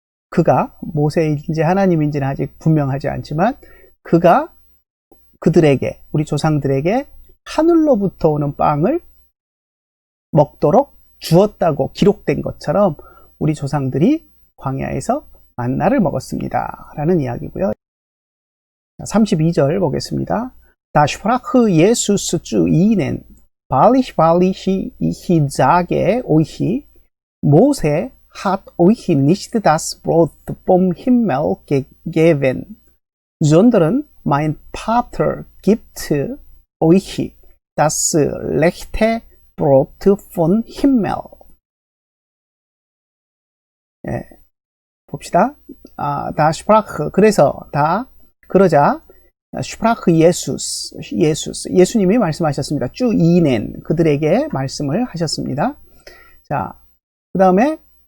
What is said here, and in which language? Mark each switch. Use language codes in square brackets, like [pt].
[ko] 그가 모세인지 하나님인지는 아직 분명하지 않지만 그가 그들에게 우리 조상들에게 하늘로부터 오는 빵을 먹도록 주었다고 기록된 것처럼 우리 조상들이 광야에서 만나를 먹었습니다. 라는 이야기고요. 32절 보겠습니다. [de] Da sprach Jesus zu ihnen, wahrlich, wahrlich, ich sage euch, Mose hat euch nicht das Brot vom Himmel gegeben, sondern mein Vater gibt euch das rechte Brot vom Himmel. [ko] 예, 봅시다. [de] da sprach, [ko] 그러자, sprach 예수님이 말씀하셨습니다. 주 ihnen, 그들에게 말씀을 하셨습니다. 자, 그 다음에